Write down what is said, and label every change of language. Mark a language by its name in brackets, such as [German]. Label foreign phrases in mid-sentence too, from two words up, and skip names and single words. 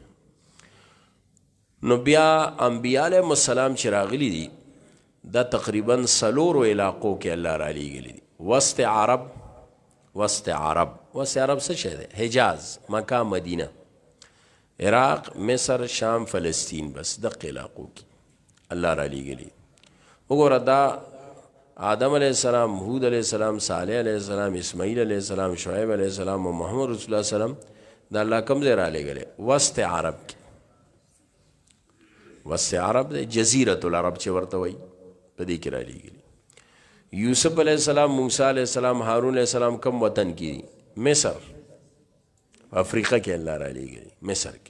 [Pashto] نو بیا انبیاء [Arabic] علیهم السلام [Pashto] چې راغلي دي دا تقریبا څلورو علاقو کې الله را لېږلی دي وسط عرب څه شی دی حجاز مکه مدینه عراق مصر شام فلسطین بس دقه علاقو کې الله را لېږلی وګوره دا آدم [Arabic] علیہ السلام، [Pashto] هود [Arabic] علیہ السلام، [Pashto] صالح [Arabic] علیہ السلام، [Pashto] اسماعیل [Arabic] علیہ السلام، [Pashto] شعیب [Arabic] علیہ السلام [Pashto] او محمد [Arabic] رسول الله صلی الله علیه وسلم [Pashto] دا الله کوم ځای را لېږلی؟ وسط عرب کې. وسط عرب دی، جزیرة العرب چې ورته وایي، په دې کې را لېږلی. یوسف [Arabic] علیہ السلام، [Pashto] موسی [Arabic] علیہ السلام، [Pashto] هارون [Arabic] علیہ السلام [Pashto] کوم وطن کې دي؟ مصر، افریقا کې الله را لېږلی، مصر کې.